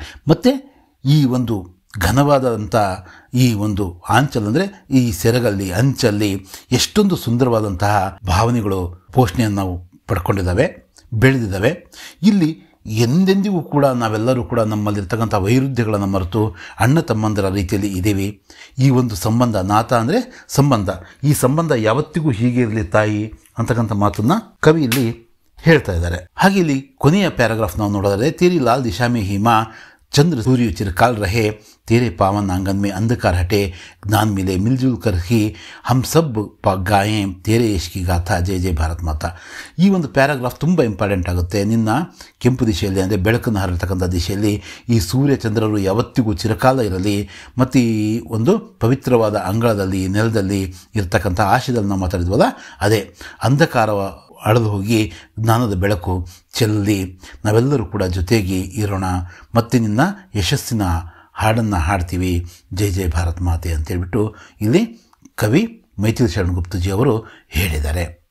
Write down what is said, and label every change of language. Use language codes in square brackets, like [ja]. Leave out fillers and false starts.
[kn] ಮತ್ತು ಈ ಒಂದು ಘನವಾದಂಥ ಈ ಒಂದು ಆಂಚಲ್, ಅಂದರೆ ಈ ಸೆರಗಲ್ಲಿ, ಅಂಚಲ್ಲಿ ಎಷ್ಟೊಂದು ಸುಂದರವಾದಂತಹ ಭಾವನೆಗಳು ಪೋಷಣೆಯನ್ನು ನಾವು ಪಡ್ಕೊಂಡಿದ್ದಾವೆ, ಬೆಳೆದಿದ್ದಾವೆ. ಇಲ್ಲಿ ಎಂದೆಂದಿಗೂ ಕೂಡ ನಾವೆಲ್ಲರೂ ಕೂಡ ನಮ್ಮಲ್ಲಿರ್ತಕ್ಕಂಥ ವೈರುಧ್ಯಗಳನ್ನು ಮರೆತು ಅಣ್ಣ ತಮ್ಮಂದರ ರೀತಿಯಲ್ಲಿ ಇದ್ದೀವಿ. ಈ ಒಂದು ಸಂಬಂಧ, ನಾತ ಅಂದರೆ ಸಂಬಂಧ, ಈ ಸಂಬಂಧ ಯಾವತ್ತಿಗೂ ಹೀಗೆ ಇರಲಿ ತಾಯಿ ಅಂತಕ್ಕಂಥ ಮಾತನ್ನು ಕವಿ ಇಲ್ಲಿ ಹೇಳ್ತಾ ಇದ್ದಾರೆ. ಹಾಗೆ ಇಲ್ಲಿ ಕೊನೆಯ ಪ್ಯಾರಾಗ್ರಾಫ್ ನಾವು ನೋಡೋದಾದರೆ, [hi] ತೇರಿ ಲಾಲ್ ದಿಶಾ ಮೇ ಹಿಮಾ, चंद्र सूर्य चिरकाल रहे, तेरे पावन आंगन में अंधकार हटे, ज्ञान मिले मिलजुल कर ही हम सब गाएं तेरे यश की गाथा, जय जय ಭಾರತ್ ಮಾತಾ. [kn] ಈ ಒಂದು ಪ್ಯಾರಾಗ್ರಾಫ್ ತುಂಬ ಇಂಪಾರ್ಟೆಂಟ್ ಆಗುತ್ತೆ. ನಿನ್ನ ಕೆಂಪು ದಿಶೆಯಲ್ಲಿ, ಅಂದರೆ ಬೆಳಕನ್ನು ಹರಡ್ತಕ್ಕಂಥ ದಿಶೆಯಲ್ಲಿ ಈ ಸೂರ್ಯ ಚಂದ್ರರು ಯಾವತ್ತಿಗೂ ಚಿರಕಾಲ ಇರಲಿ, ಮತ್ತು ಈ ಒಂದು ಪವಿತ್ರವಾದ ಅಂಗಳದಲ್ಲಿ, ನೆಲದಲ್ಲಿ ಇರ್ತಕ್ಕಂಥ ಆಶಯದಲ್ಲಿ ನಾವು ಮಾತಾಡಿದ್ವಲ್ಲ, ಅದೇ ಅಂಧಕಾರ ಅಳೆದು ಹೋಗಿ ಜ್ಞಾನದ ಬೆಳಕು ಚೆಲ್ಲಿ ನಾವೆಲ್ಲರೂ ಕೂಡ ಜೊತೆಗೆ ಇರೋಣ, ಮತ್ತು ನಿನ್ನ ಯಶಸ್ಸಿನ ಹಾಡನ್ನು ಹಾಡ್ತೀವಿ, ಜೈ ಜೈ ಭಾರತ್ ಮಾತೆ ಅಂತೇಳ್ಬಿಟ್ಟು ಇಲ್ಲಿ ಕವಿ ಮೈಥಿಲಿ ಶರಣ್ ಗುಪ್ತಜಿ ಅವರು ಹೇಳಿದ್ದಾರೆ.